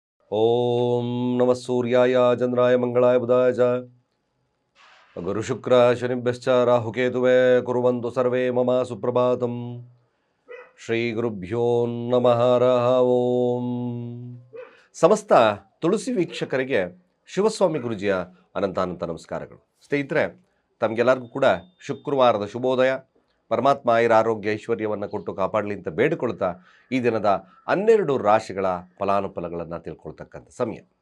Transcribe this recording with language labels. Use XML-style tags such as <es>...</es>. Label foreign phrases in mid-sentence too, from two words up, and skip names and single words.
<sa>ಓಂ ನಮಃ ಸೂರ್ಯಾಯ ಚಂದ್ರಾಯ ಮಂಗಳಾಯ ಬುಧಾಯ ಚ ಗುರು ಶುಕ್ರ ಶನಿಭ್ಯಶ್ಚ ರಾಹುಕೇತುವೇ ಕುರ್ವಂತು ಸರ್ವೇ ಮಮ ಸುಪ್ರಭಾತಂ. ಶ್ರೀ ಗುರುಭ್ಯೋ ನಮಃ ಹರಃ ಓಂ.</sa> <kn>ಸಮಸ್ತ ತುಳಸಿ ವೀಕ್ಷಕರಿಗೆ ಶಿವಸ್ವಾಮಿ ಗುರುಜಿಯ ಅನಂತಾನಂತ ನಮಸ್ಕಾರಗಳು. ಸ್ನೇಹಿತರೆ, ತಮಗೆಲ್ಲರಿಗೂ ಕೂಡ ಶುಕ್ರವಾರದ ಶುಭೋದಯ. ಪರಮಾತ್ಮ ಆರೋಗ್ಯ ಐಶ್ವರ್ಯವನ್ನು ಕೊಟ್ಟು ಕಾಪಾಡಲಿ ಅಂತ ಬೇಡಿಕೊಳ್ತಾ ಈ ದಿನದ 12 ರಾಶಿಗಳ ಫಲಾನುಫಲಗಳನ್ನು ತಿಳ್ಕೊಳ್ತಕ್ಕಂಥ ಸಮಯ.</kn>